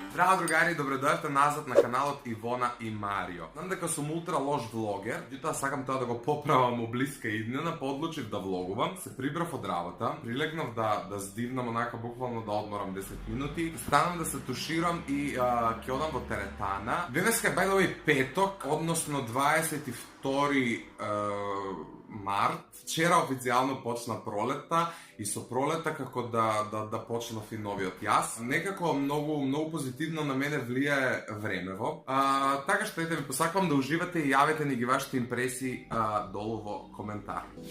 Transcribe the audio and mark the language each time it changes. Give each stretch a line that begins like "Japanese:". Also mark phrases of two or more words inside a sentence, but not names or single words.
Macedonian: Ćao другари, добредојавте назад на каналот Ивона и Марио. Знам дека сум ултра лош влогер, меѓутоа сакам тоа да го поправам у блиска иднина, па одлучив да влогувам. Се прибрав од работа, прилегнав да здивнам онака буквално да одморам 10 минути. Станам да се туширам и ќе одам во теретана. Денеска е
English: by the way
Macedonian: петок, односно 22 март. Вчера официјално почна пролетта и со пролетта како да почнав и новиот јас. Некако многу позитивно на мене влијае времево. Така што ете ви посакувам да уживате и јавете ни ги вашите импресии долу во коментар.